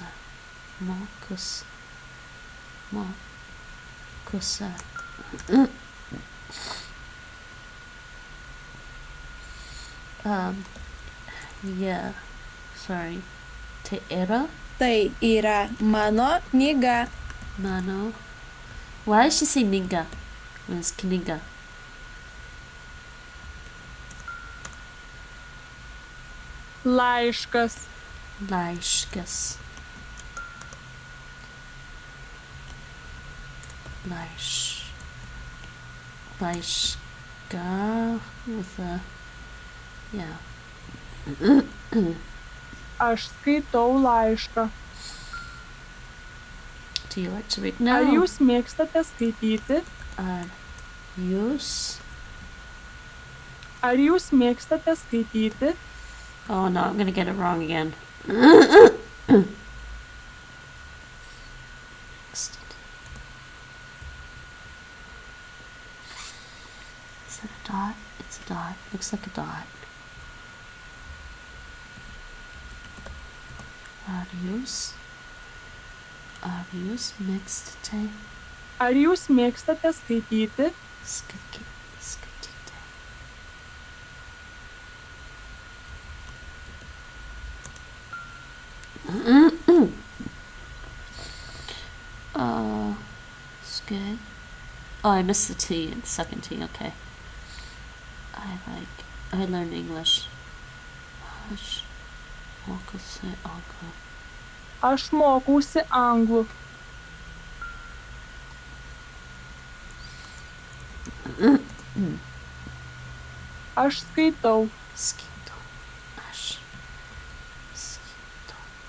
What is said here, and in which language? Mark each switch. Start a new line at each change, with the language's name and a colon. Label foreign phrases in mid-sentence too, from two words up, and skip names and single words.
Lithuanian: Mokosi. Mokosi.
English: Yeah.
Lithuanian: Sorry. Tai yra Tai yra mano knyga. mano.
English: Why does she say knyga when it's knyga?
Lithuanian: Laiškas. Laiškas. Laiška
English: with a yeah.
Lithuanian: Aš skaitau laišką.
English: Do you like to read?
Lithuanian: Ar
English: No.
Lithuanian: jūs mėgstate skaityti?
English: Use.
Lithuanian: Ar jūs mėgstate skaityti?
English: Oh no, I'm gonna get it wrong again. Is that a dot? It's a dot. Looks like a dot. Arius. Arius mixed te.
Lithuanian: Ar jūs mėgstate skaityti? Skatite. Skate.
English: Oh, I missed the T in the second T, okay. I learned English. Hush.
Lithuanian: Mokausi anglų. Aš mokausi anglų. Aš skaitau. Skaitau. Aš skaitau.